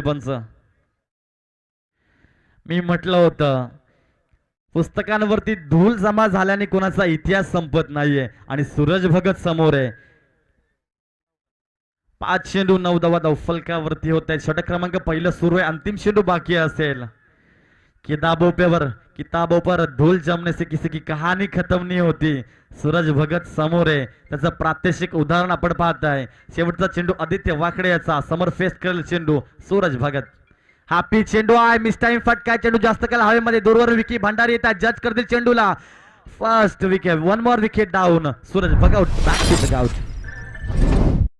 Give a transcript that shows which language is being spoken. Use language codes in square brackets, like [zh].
[mr] पंच मी म्हटलं होतं पुस्तकांवरती धूळ जमा झाल्याने कोणाचा इतिहास संपत नाहीये आणि सूरज भगत समोर आहे. 5 चेंडू 9 धावा धावफलकावरती होत आहेत. षटक क्रमांक पहिलं सुरू आहे, अंतिम चेंडू बाकी असेल. [hi] किताबों पर धूल जमने से किसी की कहानी खत्म नहीं होती. [mr] सूरज भगत समोर आहे, त्याचं प्रात्यक्षिक उदाहरण आपण पाहताय. शेवटचा चेंडू आदित्य वाकडे याचा, समोर फेस करेल चेंडू सूरज भगत. हापी चेंडू आहे, मिस टाइम फटका, चेंडू जास्त काळ हवेमध्ये, दूरवर विकी भंडारी येतात, जज करतील चेंडूला. [en] First wicket, 1 more wicket down. Suraj Bhagat back to the out.